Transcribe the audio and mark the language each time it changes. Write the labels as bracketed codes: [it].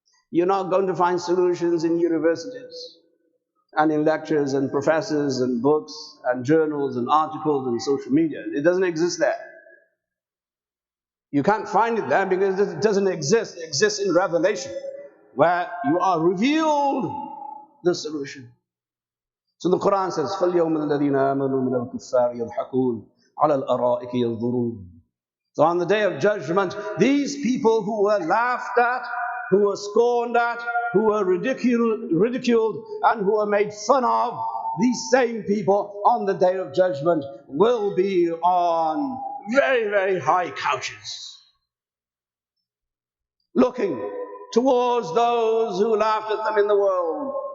[en] You're not going to find solutions in universities and in lectures and professors and books and journals and articles and social media. It doesn't exist there. You can't find it there because it doesn't exist. It exists in revelation, where you are revealed the solution. So the Quran says, [ar] فَالْيَوْمَ الَّذِينَ آمَنُوا مِنَ الْكُفَّارِ يَضْحَكُونَ عَلَى الْأَرَائِكِ يَنْظُرُونَ. [en] So on the day of judgment, these people who were laughed at, who were scorned at, who were ridiculed, and who were made fun of, these same people on the day of judgment will be on very, very high couches, looking towards those who laughed at them in the world.